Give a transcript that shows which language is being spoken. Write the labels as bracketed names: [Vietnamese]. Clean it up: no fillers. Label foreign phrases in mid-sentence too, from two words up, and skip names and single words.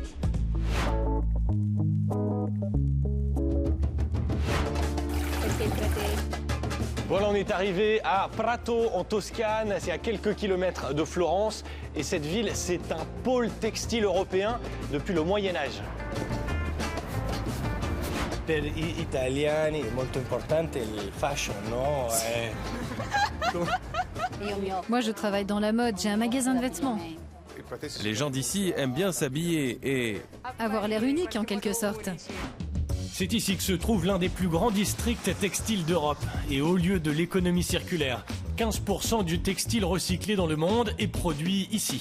[French] Voilà, on est arrivé à Prato, en Toscane. C'est à quelques kilomètres de Florence. Et cette ville, c'est un pôle textile européen depuis le Moyen-Âge. [Italian] Per gli italiani è molto importante il fashion, no? [French] Moi, je travaille dans la mode, j'ai un magasin de vêtements. Les gens d'ici aiment bien s'habiller et... Avoir l'air unique, en quelque sorte. C'est ici que se trouve l'un des plus grands districts textiles d'Europe. Et au lieu de l'économie circulaire, 15% du textile recyclé dans le monde est produit ici.